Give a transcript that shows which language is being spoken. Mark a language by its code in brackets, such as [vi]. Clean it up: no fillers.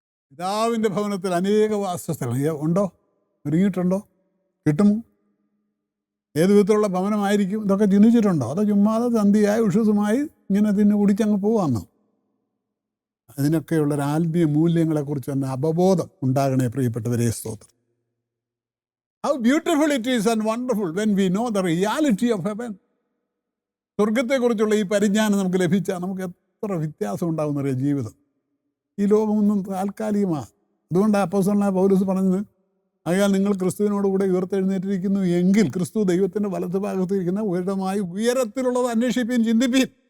[ml] പിതാവിൻ്റെ ഭവനത്തിൽ അനേക വാസസ്ഥലങ്ങൾ ഉണ്ടോ? ഒരുങ്ങിയിട്ടുണ്ടോ? കിട്ടുമോ? ഏത് വിധത്തിലുള്ള ഭവനമായിരിക്കും? ഇതൊക്കെ ചിന്തിച്ചിട്ടുണ്ടോ? അതോ ചുമ്മാതെ സന്ധിയായി ഉഷസുമായി ഇങ്ങനെ തിന്ന് കുടിച്ചങ്ങ് പോവാന്നോ? അതിനൊക്കെയുള്ളൊരു ആത്മീയ മൂല്യങ്ങളെക്കുറിച്ച് തന്നെ അവബോധം ഉണ്ടാകണേ പ്രിയപ്പെട്ടവരെ. സ്തോത്രം. [en] How beautiful it is and wonderful when we know the reality of heaven. [ml] സ്വർഗത്തെക്കുറിച്ചുള്ള ഈ പരിജ്ഞാനം നമുക്ക് ലഭിച്ചാൽ നമുക്ക് എത്ര വ്യത്യാസം ഉണ്ടാകുന്നറിയാം ജീവിതം. ഈ ലോകമൊന്നും താൽക്കാലികമാണ്. അതുകൊണ്ടാണ് അപ്പോസ്തലനായ പൗലോസ് പറഞ്ഞത്, ആകയാൽ നിങ്ങൾ ക്രിസ്തുവിനോടുകൂടെ ഉയർത്തെഴുന്നേറ്റിരിക്കുന്നു എങ്കിൽ ക്രിസ്തു ദൈവത്തിൻ്റെ വലത്ത് ഭാഗത്തിരിക്കുന്ന ഉയരമായി ഉയരത്തിലുള്ളത് അന്വേഷിപ്പീൻ, ചിന്തിപ്പീൻ.